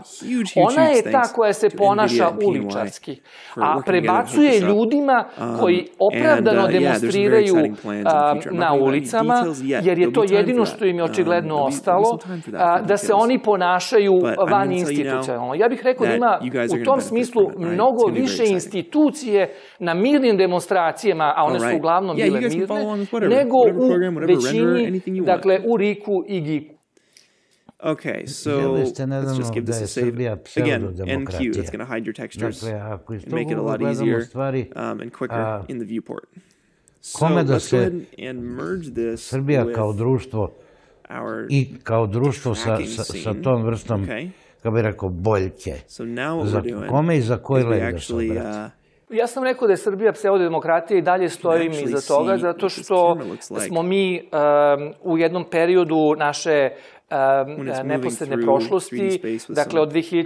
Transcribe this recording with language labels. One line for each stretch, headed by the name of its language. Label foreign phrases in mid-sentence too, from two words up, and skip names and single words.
Serbian: Ona je ta koja se ponaša uličarski, a prebacuje ljudima koji opravdano demonstriraju na ulicama, jer je to jedino što im je očigledno ostalo, da se oni ponašaju van institucionalno. Ja bih rekao da ima u tom smislu mnogo više institucije na mirnim demonstracijama, a one su uglavnom bile mirne, nego u većini, dakle u RIK-u i GIK-u.
English: Okay, so let's just give this a save. Again, NQ, it's going to hide your textures and make it a lot easier and quicker in the viewport. So let's go ahead and merge this with our
Serbian: kao društvo sa tom vrstom, kako bih rekao, boljke. Za kome i za koji led da se obrati? Ja sam rekao da je Srbija pseudodemokratija i dalje stojim iza toga, zato što smo mi u jednom periodu naše neposredne prošlosti, dakle od 2000.